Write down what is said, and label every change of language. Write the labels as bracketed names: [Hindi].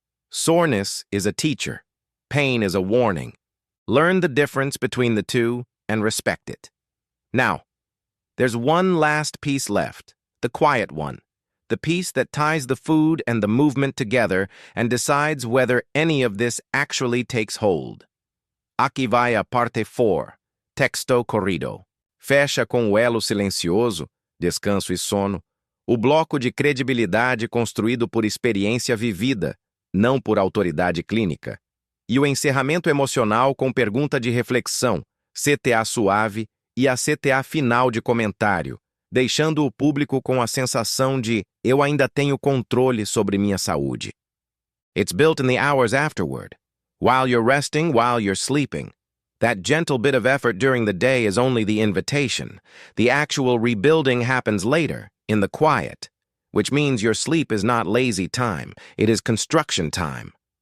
[English] Soreness is a teacher. Pain is a warning. Learn the difference between the two and respect it. Now, there's one last piece left, the quiet one, the piece that ties the food and the movement together and decides whether any of this actually takes hold. [Portuguese] Aqui vai a parte 4, texto corrido. Fecha com o elo silencioso, descanso e sono, o bloco de credibilidade construído por experiência vivida, não por autoridade clínica. E o encerramento emocional com pergunta de reflexão, CTA suave e a CTA final de comentário, deixando o público com a sensação de eu ainda tenho controle sobre minha saúde. [English] It's built in the hours afterward, while you're resting, while you're sleeping. That gentle bit of effort during the day is only the invitation. The actual rebuilding happens later, in the quiet, which means your sleep is not lazy time, it is construction time.